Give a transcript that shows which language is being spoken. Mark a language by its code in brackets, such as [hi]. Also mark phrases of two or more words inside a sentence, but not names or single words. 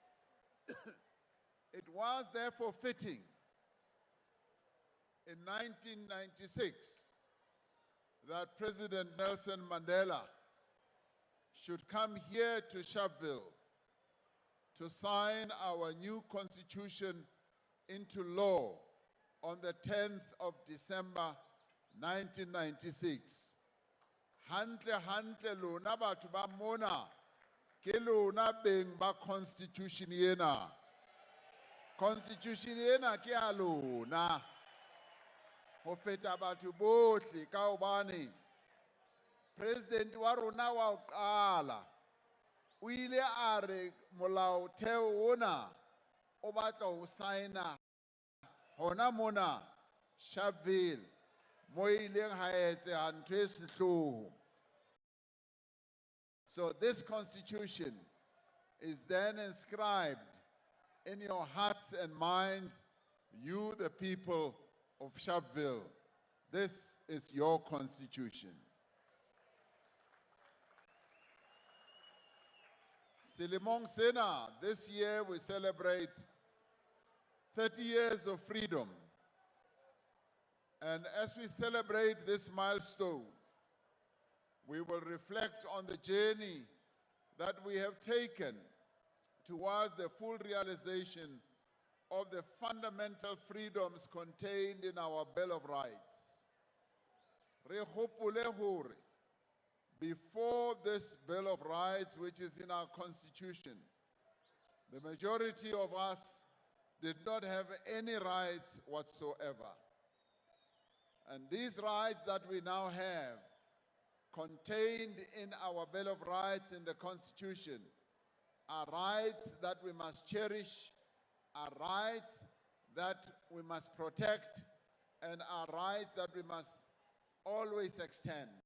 [en] It was therefore fitting in 1996 that President Nelson Mandela should come here to Sharpville to sign our new constitution into law on the 10th of December 1996. [st] Hantle lona batho ba mona ke lona beng ba constitution yena. Constitution yena ke a lona. Ho feta batho bohle ka hobane President wa rona wa ho qala o ile a re molaotheo ona o batla ho signa hona mona Sharpville mo ileng ha etseha ntho e sehloho. [en] So this constitution is then inscribed in your hearts and minds, you the people of Sharpville. This is your constitution. [st] Selemong sena, [en] this year we celebrate 30 years of freedom. And as we celebrate this milestone, we will reflect on the journey that we have taken towards the full realization of the fundamental freedoms contained in our Bill of Rights. [st] Re hopole hore, [en] before this Bill of Rights, which is in our Constitution, the majority of us did not have any rights whatsoever. And these rights that we now have, contained in our Bill of Rights in the Constitution, are rights that we must cherish, are rights that we must protect, and are rights that we must always extend.